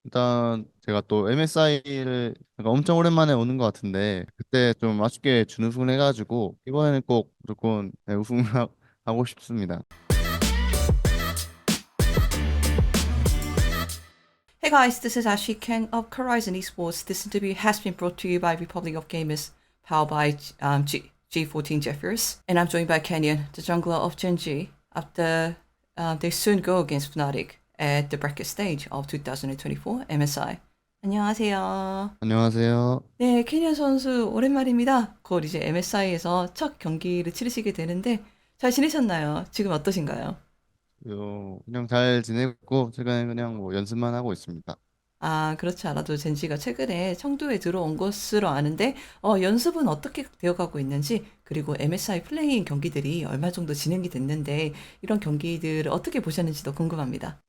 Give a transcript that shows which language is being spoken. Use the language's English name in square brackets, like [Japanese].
[Korean] 일단 제가 또 MSI를 엄청 오랜만에 오는 것 같은데 그때 좀 아쉽게 준우승을 해가지고 이번에는 꼭 무조건 우승하고 싶습니다. [English] Hey guys, this is Ashley Kang of Horizon Esports. This interview has been brought to you by Republic of Gamers, powered by G14 Jeffers. And I'm joined by Kenyon, the jungler of Genji, after they soon go against Fnatic at the bracket stage of 2024 MSI. [Korean] 안녕하세요. 안녕하세요. 네, 케니언 선수 오랜만입니다. 곧 이제 MSI에서 첫 경기를 치르시게 되는데 잘 지내셨나요? 지금 어떠신가요? 그냥 잘 지내고 최근에 그냥 뭐 연습만 하고 있습니다. 아, 그렇지 않아도 젠지가 최근에 청도에 들어온 것으로 아는데, 연습은 어떻게 되어가고 있는지, 그리고 MSI 플레이인 경기들이 얼마 정도 진행이 됐는데, 이런 경기들을 어떻게 보셨는지도 궁금합니다.